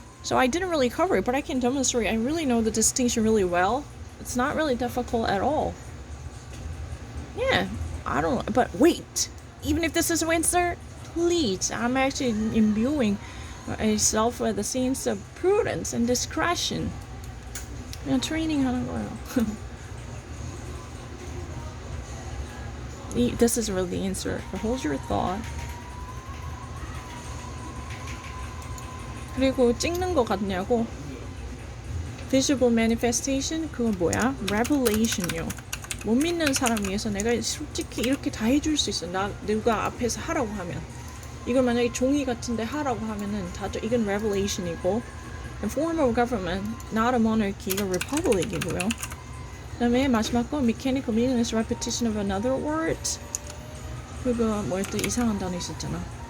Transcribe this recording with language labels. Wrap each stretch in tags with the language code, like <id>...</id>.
<en>So I didn't really cover it, but I can demonstrate. I really know the distinction really well. It's not really difficult at all. Yeah, but wait. Even if this is Windsor, please, I'm actually imbuing myself with a sense of prudence and discretion.</en> <ko>그냥 트레이닝하는 거예요.</ko> <en>This is really the answer. Hold your thought.</en> <ko>그리고 찍는 거 같냐고.</ko> <en>Visible manifestation,</en> <ko>그거 뭐야?</ko> <en>Revelation요.</en> <ko>못 믿는 사람 위해서 내가 솔직히 이렇게 다 해줄 수 있어. 누가 앞에서 하라고 하면. 이걸 만약에 종이 같은데 하라고 하면은 이건 Revelation이고,</ko> <en>a form of government, not a monarchy,</en> <ko>이건 Republic이고요. 그다음에 마지막 거</ko> <en>mechanical meaningless repetition of another word.</en> <ko>그거 뭐였더 이상한 단어 있었잖아.</ko>